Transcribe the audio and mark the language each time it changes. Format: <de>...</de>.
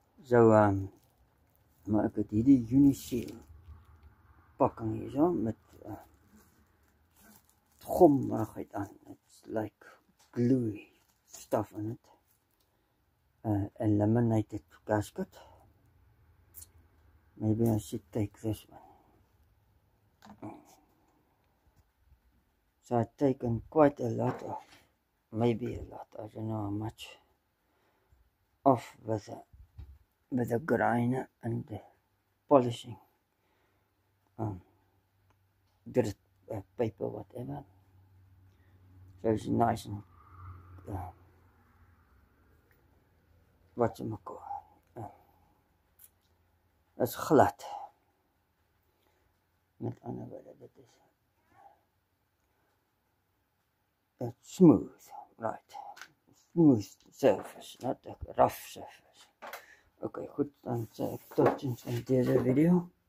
<af>So, maar ek het hierdie Uniseal pakking hier so, met gommerigheid aan.</af> <en>It's like gluey stuff in it. A laminated gasket. Maybe I should take this one. So I've taken quite a lot of, maybe a lot, I don't know how much, off with the grinder and the polishing. Grit paper, whatever. So it's nice and whatchamacall. It's glad.</en> <af>Met ander woorde, dit is</af> <en>it's smooth, right? Smooth surface, not a rough surface.</en> <af>Okay, goed, dan sê ek tot ziens van deze video.</af>